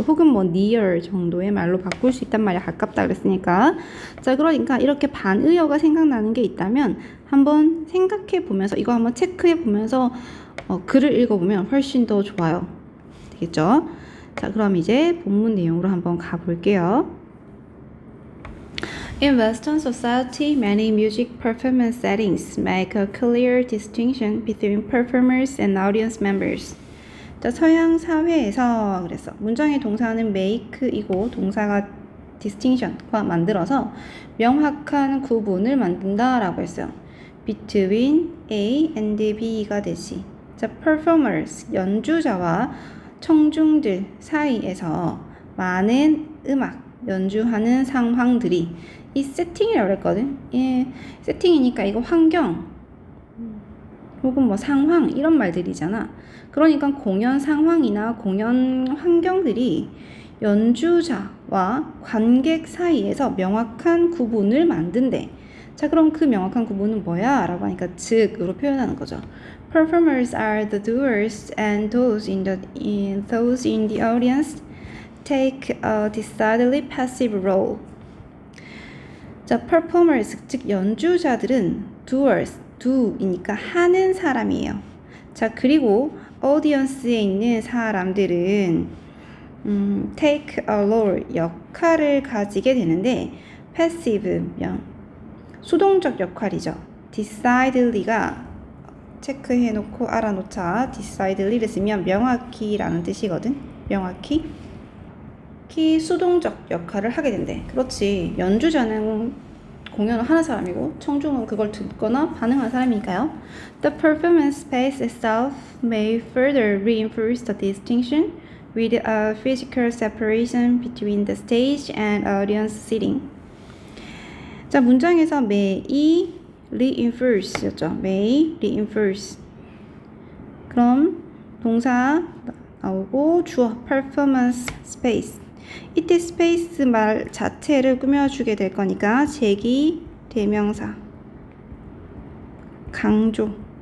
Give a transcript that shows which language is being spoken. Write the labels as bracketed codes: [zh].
[ko] 혹은 뭐 near 정도의 말로 바꿀 수 있단 말이야. 가깝다 그랬으니까. 자, 그러니까 이렇게 반의어가 생각나는 게 있다면 한번 생각해 보면서 이거 한번 체크해 보면서 글을 읽어보면 훨씬 더 좋아요. 되겠죠? 자, 그럼 이제 본문 내용으로 한번 가볼게요. [en] In Western society, many music performance settings make a clear distinction between performers and audience members. [ko] 자, 서양 사회에서 그래서 문장의 동사는 make이고 동사가 distinction과 만들어서 명확한 구분을 만든다라고 했어요. [en] Between A and B [ko] 가 되지. 자, performers, 연주자와 청중들 사이에서 많은 음악, 연주하는 상황들이 이 세팅이라고 그랬거든. 예, 세팅이니까 이거 환경 혹은 뭐 상황 이런 말들이잖아. 그러니까 공연 상황이나 공연 환경들이 연주자와 관객 사이에서 명확한 구분을 만든대. 자, 그럼 그 명확한 구분은 뭐야? 라고 하니까 즉으로 표현하는 거죠. [en] Performers are the doers and those in the audience take a decidedly passive role. [ko] 자, performers, 즉 연주자들은 doers, do이니까 하는 사람이에요. 자, 그리고 audience에 있는 사람들은 [en] take a role, [ko] 역할을 가지게 되는데 passive면 수동적 역할이죠. decidedly가 체크해놓고 알아놓자. decidedly를 쓰면 명확히라는 뜻이거든. 명확히 수동적 역할을 하게 된대. 그렇지. 연주자는 공연을 하는 사람이고 청중은 그걸 듣거나 반응하는 사람이니까요. [en] The performance space itself may further reinforce the distinction with a physical separation between the stage and audience seating. [ko] 자, 문장에서 [en] may reinforce [ko] 였죠. [en] may reinforce. [ko] 그럼 동사 나오고 주어 performance space. 이때 스페이스 말 자체를 꾸며주게 될 거니까 제기 대명사 강조.